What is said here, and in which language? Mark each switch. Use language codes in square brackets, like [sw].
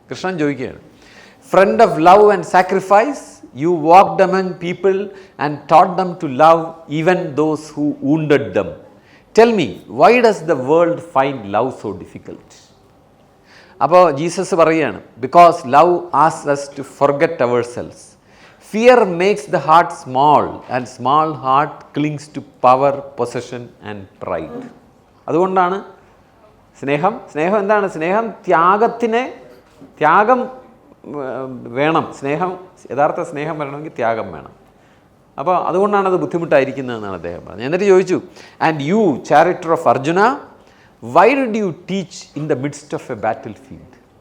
[ml] കൃഷ്ണൻ ചോദിക്കുകയാണ്, [en] Friend of love and sacrifice, you walked among people and taught them to love even those who wounded them. Tell me, why does the world find love so difficult? [ml] അപ്പോൾ Jesus പറയുകയാണ്, [en] Because love asks us to forget ourselves. Fear makes the heart small and small heart clings to power, possession and pride. [ml] അതുകൊണ്ടാണ് സ്നേഹം എന്താണ്? സ്നേഹം ത്യാഗം വേണം. യഥാർത്ഥ സ്നേഹം വരണമെങ്കിൽ ത്യാഗം വേണം. അപ്പോൾ അതുകൊണ്ടാണ് അത് ബുദ്ധിമുട്ടായിരിക്കുന്നതെന്നാണ് അദ്ദേഹം പറഞ്ഞത്. എന്നിട്ട് ചോദിച്ചു, [en] And you charioteer of Arjuna, why did you teach in the midst of a battlefield?